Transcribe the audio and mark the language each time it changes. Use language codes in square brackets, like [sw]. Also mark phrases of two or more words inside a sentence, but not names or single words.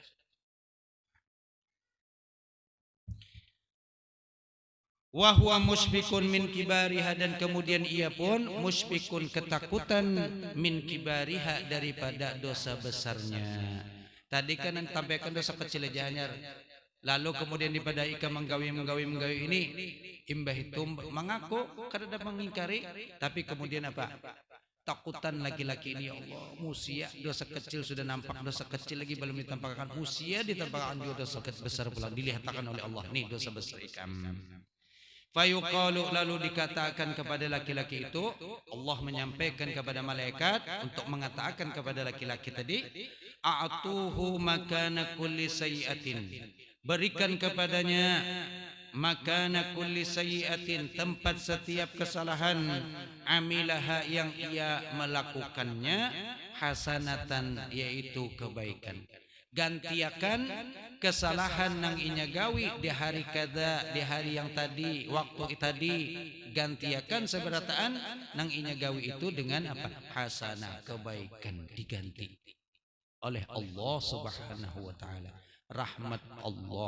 [ar] وهو مشفق من كبائرها, [id] dan kemudian ia pun musyfikun, ketakutan, [ar] من كبائرها, [id] daripada dosa besarnya. [bjn] Tadi kan tampaikan dosa kecil aja hanya. Lalu kemudian daripada ika menggawi ini, imbah itu mengaku kada ada mengingkari, tapi kemudian apa? Takutan laki-laki ini, [ar] يا الله, [bjn] musia dosa kecil sudah nampak, dosa kecil lagi belum ditampakkan, musia ditampakkan juga dosa besar pula dilihatkan oleh Allah, nih dosa besar ikam. [id] Fayuqalu, lalu dikatakan kepada laki-laki itu, Allah menyampaikan kepada malaikat untuk mengatakan kepada laki-laki tadi, [ar] أعطوه مكان كل سيئة, [id] berikan kepadanya [ar] مكان كل سيئة, [id] tempat setiap kesalahan, amilaha, yang ia melakukannya, hasanatan, yaitu kebaikan. [bjn] Gantiakan kesalahan nang inya gawi di hari kada, di hari yang tadi, waktu tadi, gantiakan seberataan nang inya gawi itu dengan apa? [id] Hasanah, kebaikan, diganti oleh Allah [ar] سبحانه وتعالى.